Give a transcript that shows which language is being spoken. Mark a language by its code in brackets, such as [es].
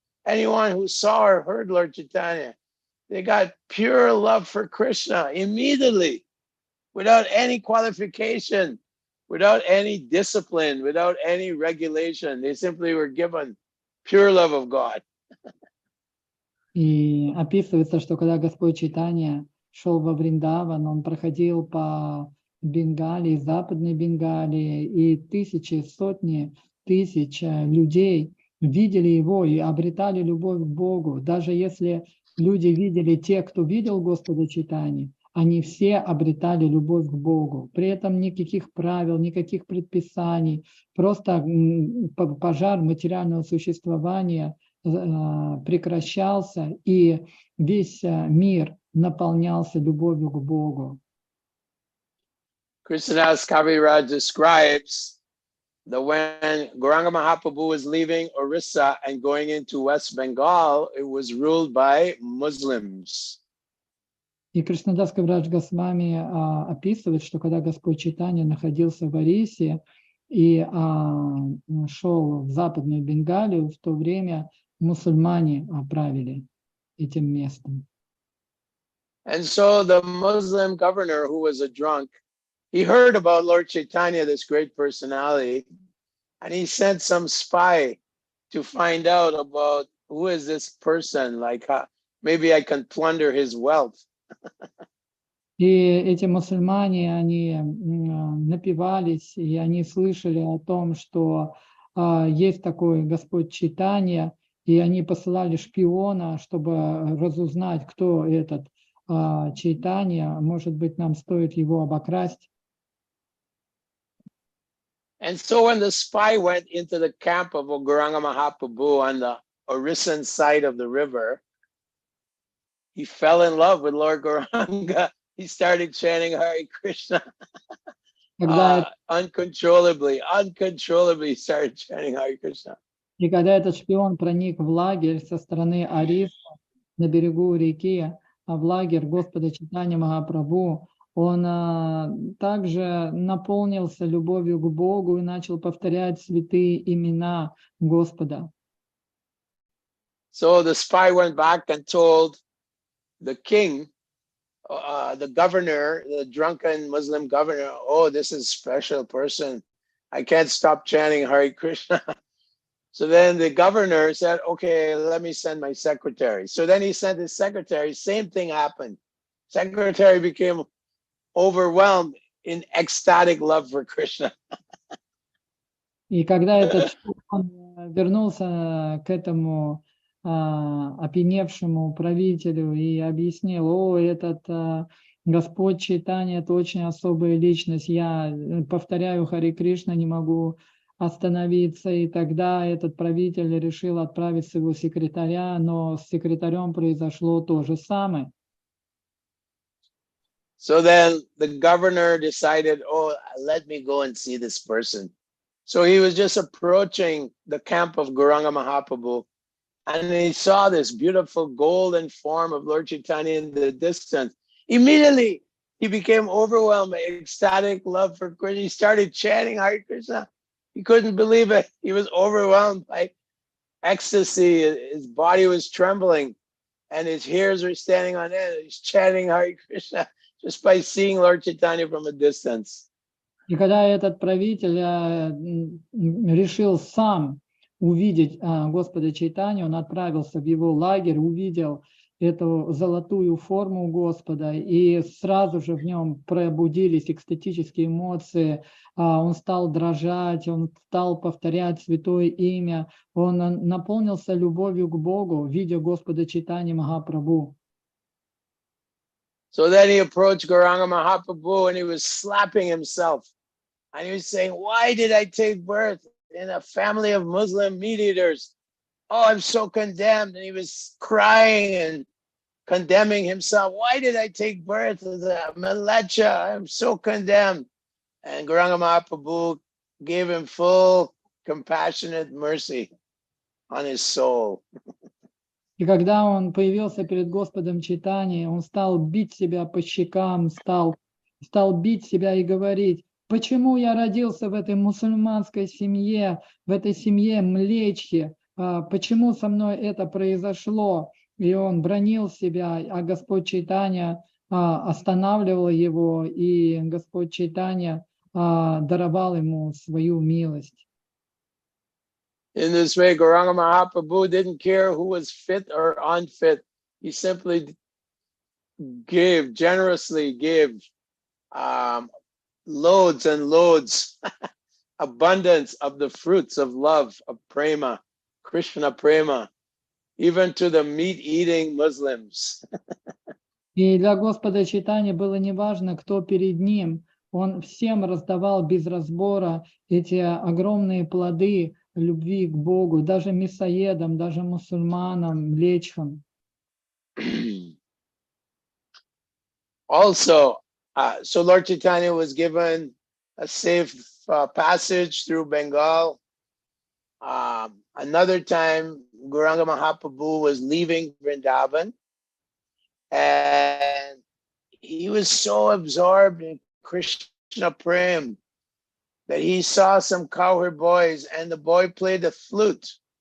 [en] Anyone who saw or heard Lord Chaitanya, they got pure love for Krishna immediately, without any qualification, without any discipline, without any regulation. They simply were given pure love of God. [ru] И описывается, что когда Господь Чайтанья шел во Вриндаван, он проходил по Бенгалии, Западной Бенгалии, и тысячи, сотни тысяч людей видели его и обретали любовь к Богу. Даже если люди видели те, кто видел Господа Чайтаньи, они все обретали любовь к Богу. При этом никаких правил, никаких предписаний, просто пожар материального существования прекращался, и весь мир наполнялся любовью к Богу. [en] Krishnadas Kaviraj describes that when Gauranga Mahaprabhu was leaving Orissa and going into West Bengal, it was ruled by Muslims. [ru] И Кришнадас Кавирадж Госвами описывает, что когда Господь Чайтанья находился в Ориссии и шел в Западную Бенгалию, в то время мусульмане правили этим местом. [en] And so the Muslim governor, who was a drunk, he heard about Lord Chaitanya, this great personality, and he sent some spy to find out about who is this person, like maybe I can plunder his wealth. [ru] И эти мусульмане, они напивались, и они слышали о том, что есть такой Господь Чайтанья, и они посылали шпиона, чтобы разузнать, кто этот Чайтанья, может быть, нам стоит его обокрасть. [en] And so when the spy went into the camp of Gauranga Mahaprabhu on the Orissan side of the river, he fell in love with Lord Gauranga. He started chanting Hare Krishna [ru] Когда [en] uncontrollably he started chanting Hare Krishna. [ru] И когда этот шпион проник в лагерь со стороны Ариста на берегу реки, в лагерь Господа Чайтаньи Махапрабху, он также наполнился любовью к Богу и начал повторять святые имена Господа. [en] So the spy went back and told the king, the governor, the drunken Muslim governor, oh, this is a special person. I can't stop chanting Hare Krishna. So then the governor said, okay, let me send my secretary. So then he sent his secretary, same thing happened. Secretary became overwhelmed in ecstatic love for Krishna. [ru] И когда этот шпион вернулся к этому опьяневшему правителю и объяснил, о, этот Господь Чайтанья, это очень особая личность, я повторяю Харе Кришна, не могу остановиться, и тогда этот правитель решил отправить своего секретаря, но с секретарем произошло то же самое. [en] So then the governor decided, oh, let me go and see this person. So he was just approaching the camp of Gauranga Mahaprabhu, and he saw this beautiful golden form of Lord Chaitanya in the distance. Immediately, he became overwhelmed by ecstatic love for Krishna. He started chanting Hare Krishna. He couldn't believe it. He was overwhelmed by ecstasy. His body was trembling, and his hairs were standing on end. He's chanting Hare Krishna just by seeing Lord Chaitanya from a distance. [ru] И когда этот правитель решил сам увидеть Господа Чайтанью, он отправился в его лагерь, увидел эту золотую форму Господа, и сразу же в нем пробудились экстатические эмоции, он стал дрожать, он стал повторять святое имя, он наполнился любовью к Богу, видя Господа Чайтаньи Махапрабху. [en] So then he approached Gauranga Mahaprabhu and he was slapping himself. And he was saying, why did I take birth in a family of Muslim meat eaters? Oh, I'm so condemned. And he was crying and condemning himself. Why did I take birth as a Malecha? I'm so condemned. And Gauranga Mahaprabhu gave him full compassionate mercy on his soul. [ru] И когда он появился перед Господом Чайтаньей, он стал бить себя по щекам, стал бить себя и говорить, почему я родился в этой мусульманской семье, в этой семье млечьи, почему со мной это произошло? И он бранил себя, а Господь Чайтанья останавливал его, и Господь Чайтанья даровал ему свою милость. [en] In this way, Gauranga Mahaprabhu didn't care who was fit or unfit. He simply generously gave loads and loads, abundance of the fruits of love, of prema, Krishna prema, even to the meat-eating Muslims. [ru] И для Господа Чайтаньи было неважно, кто перед ним. Он всем раздавал без разбора эти огромные плоды любви к Богу, даже мясоедам, даже мусульманам, млечхам. [en] Also, so Lord Chaitanya was given a safe passage through Bengal. Another time, Gauranga Mahaprabhu was leaving Vrindavan, and he was so absorbed in Krishna Prem that he saw some cowherd boys, and the boy played the flute.